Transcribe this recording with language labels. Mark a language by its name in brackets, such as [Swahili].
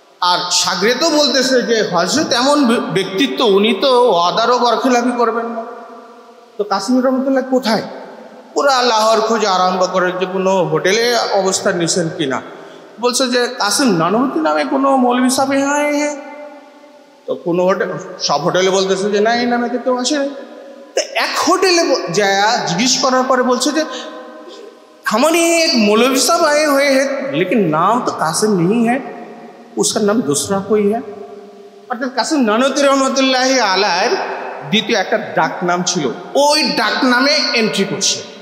[Bangla] আর সাগরেদও বলতেছে যে হজরত এমন ব্যক্তিত্ব, উনি তো ওয়াদারও বরখেলাপি করবেন না। তো কাসিম রহমতুল্লাহ কোথায়? পুরা লাহোর খোঁজে আরম্ভ করে যে কোনো হোটেলে অবস্থান নিয়েছেন কিনা। বলছে যে কাসিম নানভী নামে কোনো মৌলভী সাহেব হ্যাঁ। তো কোনো হোটেল, সব হোটেলে বলতেছে যে না, এই নামে তো কেউ আসে। তো এক হোটেলে যায় জিজ্ঞেস করার পরে বলছে যে [Hindi] हमारे एक मौलवी साहब आए हुए हैं, लेकिन नाम तो कासिम नहीं है, उसका नाम दूसरा कोई है। [Bangla] অর্থাৎ কাসিম নানভী রহমতুল্লাহি আলাইহির দ্বিতীয় একটা ডাক নাম ছিল, ওই ডাক নামে এন্ট্রি করছে।